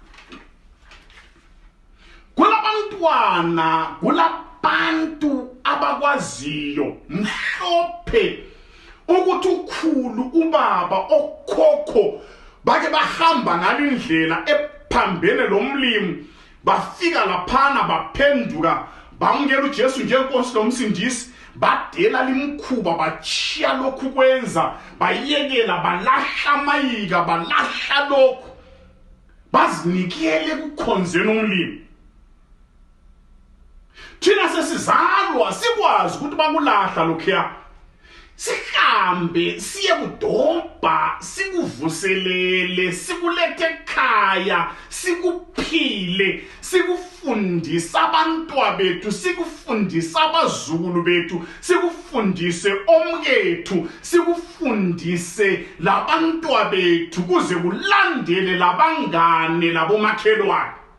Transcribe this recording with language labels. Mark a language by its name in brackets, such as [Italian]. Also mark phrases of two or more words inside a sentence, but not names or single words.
[North Ndebele] Kulabantwana, kulabantu abakwaziyo mhlophe ukuthi ukhulu, ubaba, okhokho bake bahamba ngale ndlela ephambene lomlimi, bafika laphana baphenduka, bamukela uJesu njengenkosi lomsindisi, badela limkhuba, bachiya lokhu kwenza, bayekela, balahla amayika, balahla lokhu, bazinikele kukhonzeni umlimi. Thina sesizalwa sikwazi ukuthi bakulahla lokhuya, sihambe siye kudobha, sikuvuselele, sikulethe ekhaya, sikuphile, sikufundise abantwana bethu, sikufundise abazukulu bethu, sikufundise omkethu, sikufundise labantwana bethu, kuze kulandele labangane labomakhelwane.